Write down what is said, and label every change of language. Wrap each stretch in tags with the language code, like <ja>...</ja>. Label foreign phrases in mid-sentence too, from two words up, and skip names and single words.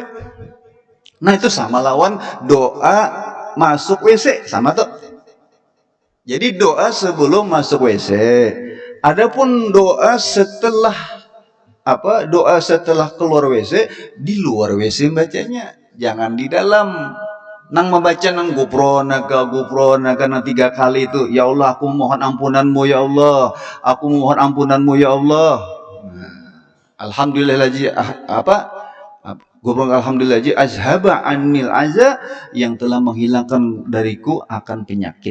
<bjn>Nah itu sama lawan doa masuk WC. Sama tuh.</bjn> <id>Jadi doa sebelum masuk WC. Adapun doa setelah doa setelah keluar WC, di luar WC bacanya. Jangan di dalam.</id> <bjn>Nang membaca nang gufronaka nang 3 kali itu.</bjn> <id>Ya Allah, aku mohon ampunanmu ya Allah. Aku mohon ampunanmu ya Allah.</id> <ar>الحمد لله الذي الحمد لله الذي أذهب عني الأذى,</ar> <id>yang telah menghilangkan dariku akan penyakit.</id>